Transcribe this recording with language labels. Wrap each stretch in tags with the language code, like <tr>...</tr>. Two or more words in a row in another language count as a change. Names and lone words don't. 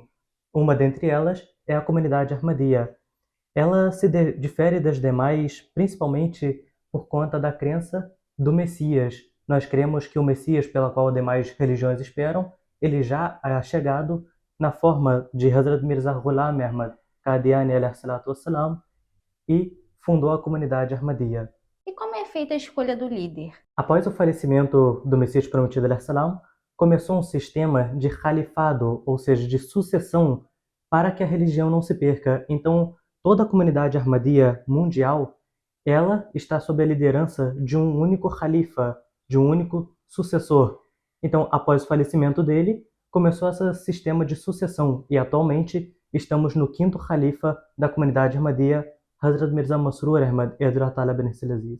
<pt>Uma dentre elas é a comunidade Ahmadiyya. Ela se difere das demais principalmente por conta da crença do Messias. Nós cremos que o Messias, pela qual demais religiões esperam, ele já é chegado na forma de Hazrat Mirza Ghulam Ahmad Qadiani</pt> <ar>عليه الصلاة والسلام</ar> <pt>e fundou a comunidade Ahmadiyya. E como é feita a escolha do líder? Após o falecimento do Messias prometido</pt> <ar>عليه السلام,</ar> <pt>começou um sistema de califado, ou seja, de sucessão, para que a religião não se perca. Então, toda a comunidade Ahmadiyya mundial, ela está sob a liderança de um único califa, de um único sucessor. Então, após o falecimento dele, começou esse sistema de sucessão e atualmente estamos no quinto califa da comunidade Ahmadiyya, Hazrat Mirza Masroor Ahmad Hazrat Allah bin Aziz.</pt>